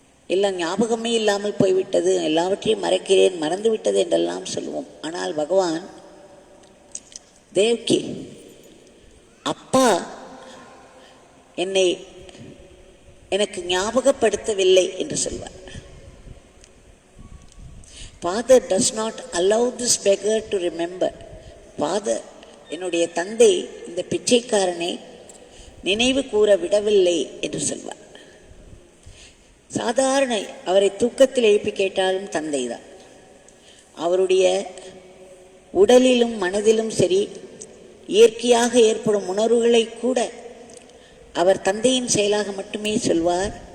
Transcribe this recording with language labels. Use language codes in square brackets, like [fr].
[ta] இல்லை ஞாபகமே இல்லாமல் போய்விட்டது, எல்லாவற்றையும் மறக்கிறேன், மறந்து விட்டது என்றெல்லாம் சொல்லுவோம். ஆனால் பகவான் தேவ்கி அப்பா எனக்கு ஞாபகப்படுத்தவில்லை என்று சொல்வார். [en] Father does not allow this beggar to remember. [ta] Father, என்னுடைய தந்தை இந்த பிச்சைக்காரனை நினைவு கூற விடவில்லை என்று சொல்வார். சாதாரண அவரை தூக்கத்தில் எழுப்பி கேட்டாலும் தந்தை தான். அவருடைய உடலிலும் மனதிலும் சரி, இயற்கையாக ஏற்படும் உணர்வுகளை கூட அவர் தந்தையின் செயலாக மட்டுமே சொல்வார்.